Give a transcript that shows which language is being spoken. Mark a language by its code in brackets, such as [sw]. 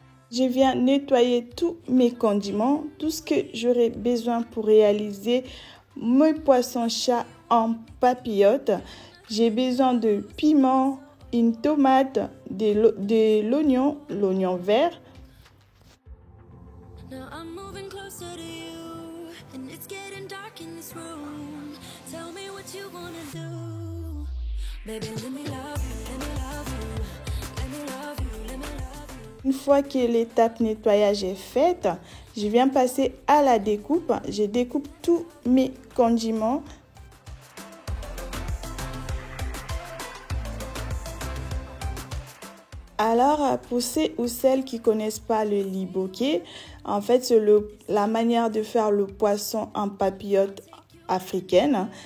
[fr] Je viens nettoyer tous mes condiments, tout ce que j'aurai besoin pour réaliser mes poissons chats en papillote. J'ai besoin de piment, une tomate, de l'oignon vert. [en] Now I'm moving closer to you, and it's getting dark in this room. Tell me what you wanna do, baby. Let me love you, let me love you, let me love you, let me love you. [fr] Une fois que l'étape nettoyage est faite, je viens passer à la découpe. Je découpe tous mes condiments. Alors, pour ceux ou celles qui ne connaissent pas le liboke, en fait, c'est la manière de faire le poisson en papillote africaine.